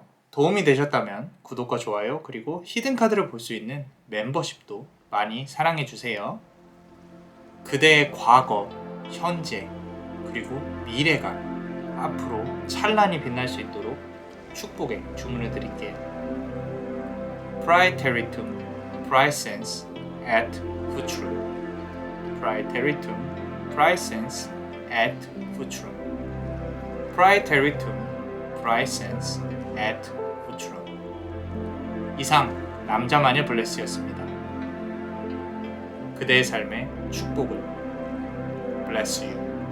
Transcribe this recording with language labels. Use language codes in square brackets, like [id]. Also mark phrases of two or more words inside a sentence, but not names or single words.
[ko] 도움이 되셨다면 구독과 좋아요 그리고 히든 카드를 볼 수 있는 멤버십도 많이 사랑해주세요. 그대의 과거, 현재, 그리고 미래가 앞으로 찬란히 빛날 수 있도록 축복의 주문을 드릴게요. [la] Praeteritum praesens et futurum. Praeteritum praesens et futurum. Praeteritum praesens et futurum. [ko] 이상 남자마녀 블레스였습니다. 그대의 삶에 축복을. [en] Bless you.